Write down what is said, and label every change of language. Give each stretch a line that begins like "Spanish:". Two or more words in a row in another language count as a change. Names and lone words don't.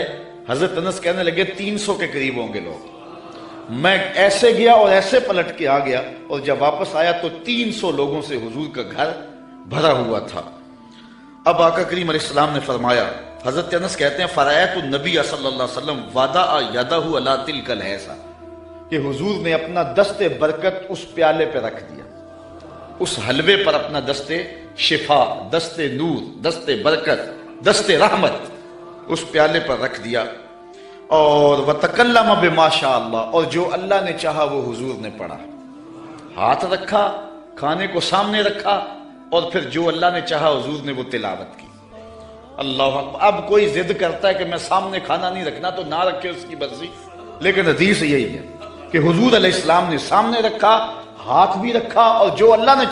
Urdu: حضرت انس کہنے لگے 300 کے قریب ہوں گے لوگ۔ میں ایسے گیا اور ایسے پلٹ کے آ گیا، اور جب واپس آیا تو 300 لوگوں سے حضور کا گھر بھرا ہوا تھا۔ اب آقا کریم علیہ السلام نے فرمایا، حضرت انس کہتے ہیں
Arabic: فرأیت النبی صلی اللہ علیہ وسلم وضع یدہ علی تلک الحیضہ،
Urdu: کہ حضور نے اپنا دست برکت اس پیالے پہ رکھ دیا، اس حلوے پر اپنا دست شفا، دست نور، دست برکت، دست رحمت اس پیالے پر رکھ دیا، اور
Arabic: وَتَكَلَّمَ بِمَا شَاءَ اللَّهُ،
Urdu: اور جو اللہ نے چاہا وہ حضور نے پڑھا، ہاتھ رکھا، کھانے کو سامنے رکھا، اور پھر جو اللہ نے چاہا حضور نے وہ تلاوت کی۔
Arabic: اللہ اکبر۔
Urdu: اب کوئی ضد کرتا ہے کہ میں سامنے کھانا نہیں رکھنا تو نہ رکھے، اس کی مرضی، لیکن حدیث یہی ہے کہ حضور علیہ السلام نے سامنے رکھا، ہاتھ بھی رکھا، اور جو اللہ نے چاہا پڑھا بھی حضور نے۔ اچھا پھر اس کے بعد کیا کیا؟